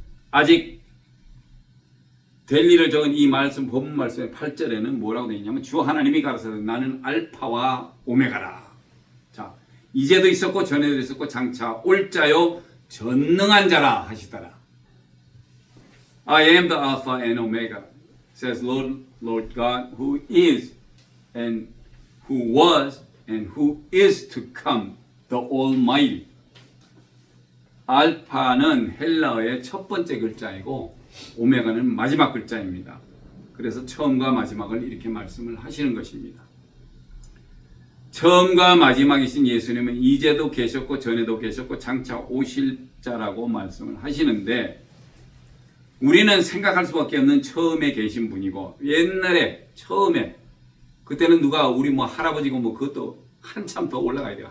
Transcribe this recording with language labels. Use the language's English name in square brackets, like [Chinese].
[Korean] 아직 될 일을 적은 이 말씀, 본문 말씀의 8절에는 뭐라고 되어 있냐면 주 하나님이 가라사대 나는 알파와 오메가라. 자, 이제도 있었고 전에도 있었고 장차 올 자요 전능한 자라 하시더라. [English] I am the Alpha and Omega, says Lord God, who is and who was and who is to come, the Almighty. [Korean] 알파는 헬라어의 첫 번째 글자이고 오메가는 마지막 글자입니다. 그래서 처음과 마지막을 이렇게 말씀을 하시는 것입니다. 처음과 마지막이신 예수님은 이제도 계셨고 전에도 계셨고 장차 오실 자라고 말씀을 하시는데, 우리는 생각할 수밖에 없는 처음에 계신 분이고 옛날에 처음에 그때는 누가 우리 뭐 할아버지고 뭐 그것도 한참 더 올라가야 돼요.